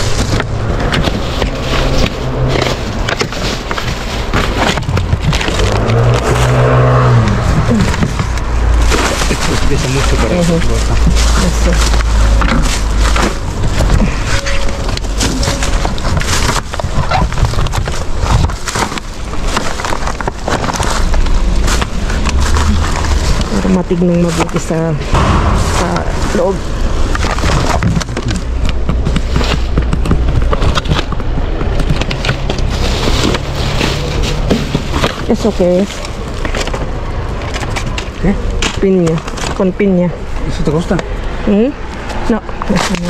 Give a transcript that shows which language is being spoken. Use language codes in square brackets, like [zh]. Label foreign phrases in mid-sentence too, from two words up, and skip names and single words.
[es] Esto pesa mucho para Eso. [tl] Para matignan mabuti sa loob. [es] ¿Eso qué es? ¿Qué? Piña, con piña. ¿Eso te gusta? No, eso no.